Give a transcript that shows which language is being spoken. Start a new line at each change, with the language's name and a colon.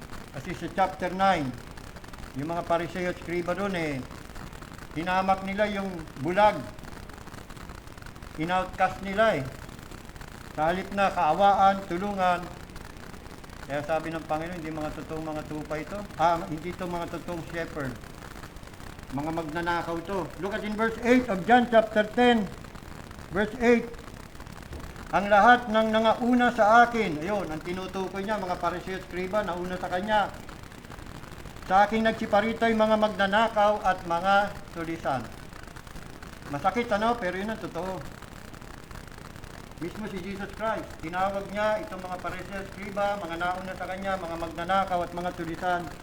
Filipino: Kasi sa chapter 9, yung mga Pariseo at Skriba doon hinamak nila yung bulag. In-outcast nila Sa halip na kaawaan, tulungan. Kaya sabi ng Panginoon, hindi mga totoong mga tupa ito. Hindi ito mga totoong shepherd. Mga magnanakaw ito.
English: Look at in verse 8 of John chapter 10. Verse 8.
Filipino: Ang lahat ng nangauna sa akin, ayun, ang tinutukoy niya, mga Pariseo at Skriba, nauna sa kanya. Sa akin nagsiparito ay mga magnanakaw at mga tulisan. Masakit pero yun ang totoo. Mismo si Jesus Christ, tinawag niya itong mga Pariseo at Skriba, mga nauna sa kanya, mga magnanakaw at mga tulisan.